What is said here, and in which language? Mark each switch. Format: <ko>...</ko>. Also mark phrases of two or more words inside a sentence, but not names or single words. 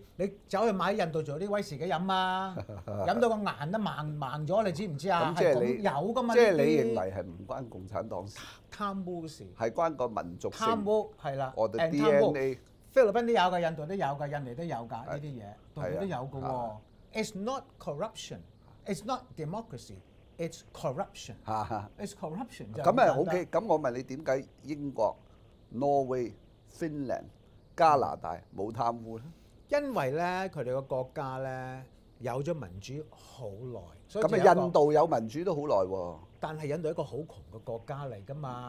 <yue>你走去買印度做啲威士忌飲啊，飲到個顏都盲咗，你知唔知啊？咁即係你有㗎嘛？即係你認為係唔關共產黨事？貪污事係關個民族性。貪污係啦。我哋 DNA。菲律賓都有㗎，印度都有㗎，印尼都有㗎，呢啲嘢度度都有㗎喎。</yue> <en>It's not corruption, it's not democracy, it's corruption. It's corruption。</en> <yue>咁啊 OK，咁我問你點解英國、挪威、芬蘭、加拿大冇貪污咧？因為咧佢哋個國家咧有咗民主好耐，所以咁啊印度有民主都好耐喎。但係印度係一個好窮嘅國家嚟㗎嘛。</yue>